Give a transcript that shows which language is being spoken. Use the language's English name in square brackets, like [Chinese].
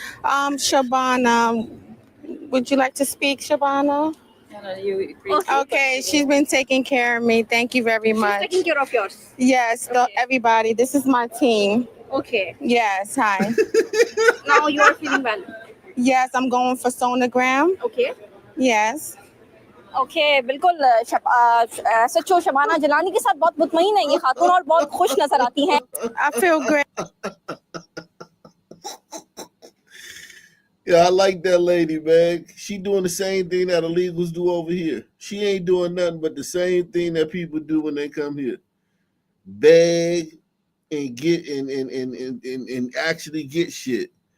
[English] Shabana, would you like to speak, Shabana? Okay, she's been taking care of me. Thank you very much. She's taking care of yours. Yes, everybody. This is my team. Okay. Yes, hi. Now you are feeling well. Yes, I'm going for sonogram. Okay. Yes. [Hindi] Okay बिल्कुल सच्चो शबाना जलानी के साथ बहुत मुतमईन है ये खातून और बहुत खुश नजर आती हैं. [English] I feel great. Yeah, I like that lady, man. She doing the same thing that illegals do over here. She ain't doing nothing but the same thing that people do when they come here. Beg and get and actually get shit.